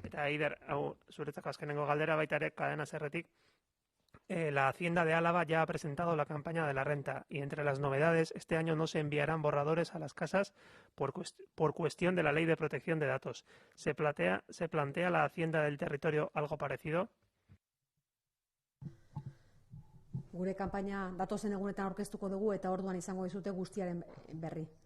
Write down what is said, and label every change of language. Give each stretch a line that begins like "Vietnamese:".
Basque: Eta Eider, hau zuretzako azkenengo galdera baita ere Cadena Serretik.
Spanish: La Hacienda de Álava ya ha presentado la campaña de la renta y entre las novedades, este año no se enviarán borradores a las casas por cuestión de la Ley de Protección de Datos. ¿Se plantea la Hacienda del Territorio algo parecido?
Basque: Gure kanpaina datozen egunetan aurkeztuko dugu eta orduan izango dizute guztiaren berri.